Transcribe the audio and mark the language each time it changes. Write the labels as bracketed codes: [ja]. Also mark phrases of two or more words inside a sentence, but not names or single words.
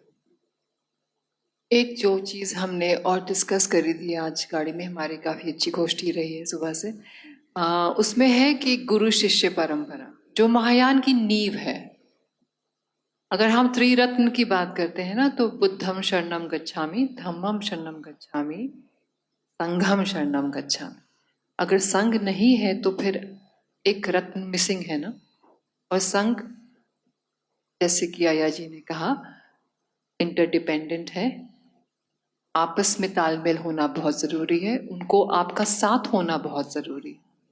[hi] एक जो चीज़ हमने और डिस्कस करी थी आज गाड़ी में, हमारी काफ़ी अच्छी गोष्ठी रही है सुबह से, उसमें है कि गुरु शिष्य परंपरा जो महायान की नींव है। अगर हम त्रिरत्न की बात करते हैं ना, तो [pi] बुद्धम शरणम गच्छामि, धम्मम शरणम गच्छामि, संघम शरणम गच्छामि। [hi] अगर संघ नहीं है तो फिर एक रत्न मिसिंग है ना। और संघ, जैसे कि आया जी ने कहा, इंटरडिपेंडेंट है, आपस में तालमेल होना बहुत जरूरी है, उनको आपका साथ होना बहुत जरूरी है।